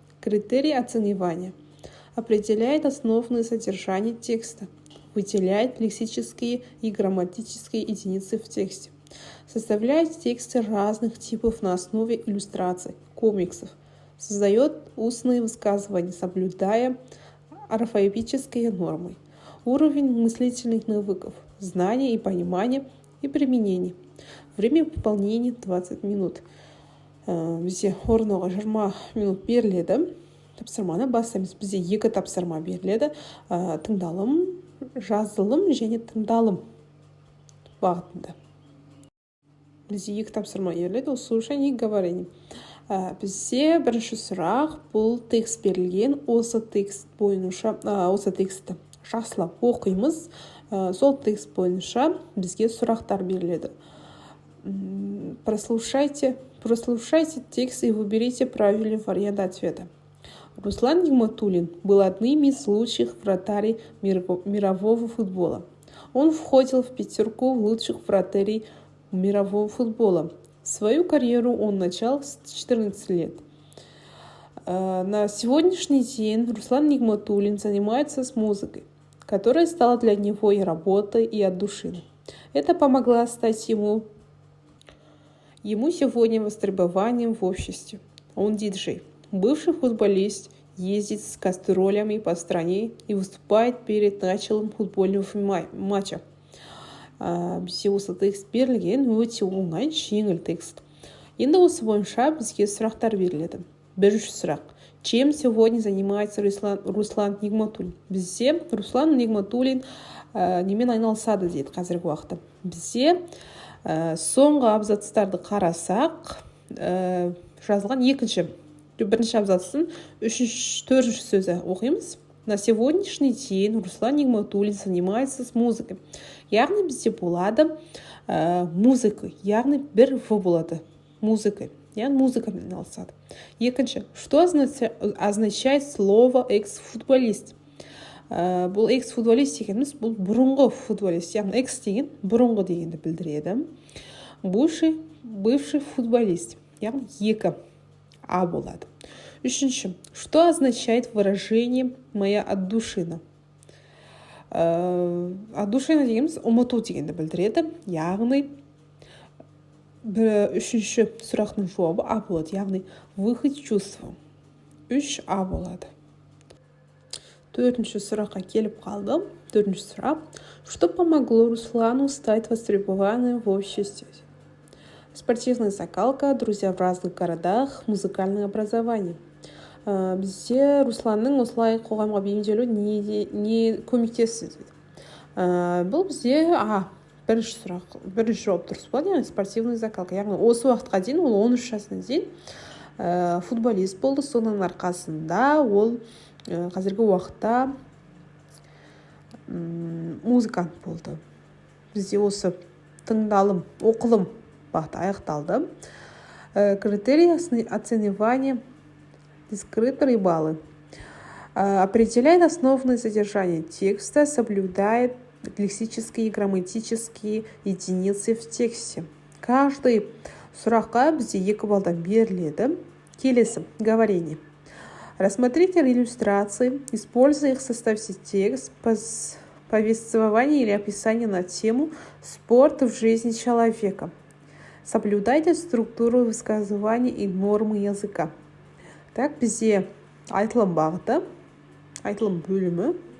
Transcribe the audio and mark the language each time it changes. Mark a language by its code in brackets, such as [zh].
[ru] Критерии оценивания – определяет основное содержание текста, выделяет лексические и грамматические единицы в тексте, составляет тексты разных типов на основе иллюстраций, комиксов, создает устные высказывания, соблюдая орфоэпические нормы. Уровень мыслительных навыков, знания и понимания и применения. Время выполнения 20 минут. [kk] Бізде орныға 20 минут беріледі. Тапсырманы бастаймыз. Бізде 2 тапсырма беріледі. Тыңдалым, жазылым және тыңдалым бағытында. Бізде 2 тапсырма беріледі. [ru] Слушание и говорение. [kk] Бізде бірінші сұрақ, бұл текст берілген, осы текст бойынша, осы текстті жақсылап оқимыз. Сол текст бойынша бізге сұрақтар беріледі. [ru] Прослушайте текст и выберите правильный вариант ответа. Руслан Нигматуллин был одним из лучших вратарей мирового футбола. Он входил в 5 лучших вратарей мирового футбола. Свою карьеру он начал с 14 лет. На сегодняшний день Руслан Нигматуллин занимается с музыкой, которая стала для него и работой, и отдушиной. Это помогло стать ему сегодня востребованием в обществе. Он диджей, бывший футболист, ездит с гастролями по стране и выступает перед началом футбольного матча. [kk] Бізде осы текст берілген, өте оңай, жеңіл текст. Енді осы бойынша бізге сұрақтар беріледі. Бірінші сұрақ. [ru] Чем сегодня занимается Руслан Нигматуллин? [kk] Бізде Руслан Нигматуллин немен айналысады дейді қазіргі уақытта. Бізде соңғы абзацтарды қарасақ, жазылған бірінші абзацтың 3-4 сөзі оқимыз. [ru] На сегодняшний день Руслан Нигматуллин занимается с музыкой. [kk] Яғни бізде болады музыка, яғни бір в болады музыкой. Яғни музыкамен айналысады. Екінші, [ru] что означает слово экс-футболист? [kk] Бұл экс-футболист дегеніміз, бұл бұрынғы футболист. Яғни экс деген бұрынғы дегенді білдіреді. [ru] Бывший футболист. [kk] Яғни 2 а болады. Үшінші, [ru] что означает выражение «моя отдушина»? [kk] Отдушина дегеніміз ұмыту дегенді білдіреді. Яғни, үшінші сұрақтың жауабы а болады. Яғни, [ru] выход чувства. [kk] 3 а болады. 4-ші сұраққа келіп қалдым. 4-ші сұрақ. [ru] Что помогло Руслану стать востребованным в обществе? Спортивная закалка, друзья в разных городах, музыкальное образование. [kk] Бізде Русланның осылай қоғамға бейімделу не көмектесті дейді. Бұл бізде бірінші сұрақ, бірінші жауап дұрыс болады, яғни [ru] спортивный закалка. [kk] Яғни осы уақытқа дейін, ол 13 жасына дейін футболист болды. Соның арқасында ол қазіргі уақытта музыкант болды. Бізде осы тыңдалым, оқылым бағыты аяқталды. [ru] Критерии оценивания дескриптор баллы. Определяет основное содержание текста, соблюдает лексические и грамматические единицы в тексте. [kk] Каждый сұраққа бізде 2 балдан беріледі. Келесі, говорение. [ru] Рассмотрите иллюстрации, используя их, составьте текст, повествование или описание на тему «Спорт в жизни человека». Соблюдайте структуру высказывания и нормы языка. [kk] Так, бізде айтылым бағыты, айтылым бөлімі.